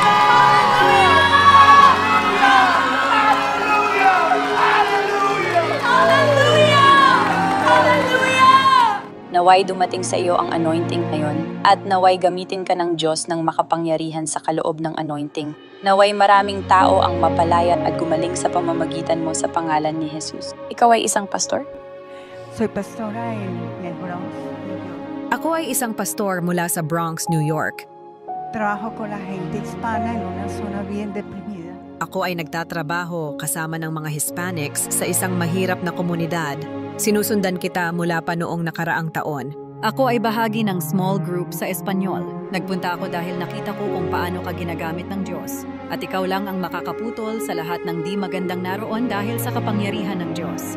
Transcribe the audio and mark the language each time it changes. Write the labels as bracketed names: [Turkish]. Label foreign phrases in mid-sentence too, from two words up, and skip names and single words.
[Filipino] Naway dumating sa iyo ang anointing ngayon at naway gamitin ka ng Diyos ng makapangyarihan sa kaloob ng anointing. Naway maraming tao ang mapalaya at gumaling sa pamamagitan mo sa pangalan ni Jesus. Ikaw ay isang pastor? [Spanish] Soy pastora en el Bronx, New York. [Filipino] Ako ay isang pastor mula sa Bronx, New York. [Spanish] Trabajo con la gente hispana en una zona bien deprimida. [Filipino] Ako ay nagtatrabaho kasama ng mga Hispanics sa isang mahirap na komunidad. Sinusundan kita mula pa noong nakaraang taon. Ako ay bahagi ng [English] small group [Filipino] sa Espanyol. Nagpunta ako dahil nakita ko kung paano ka ginagamit ng Diyos. At ikaw lang ang makakaputol sa lahat ng di magandang naroon dahil sa kapangyarihan ng Diyos.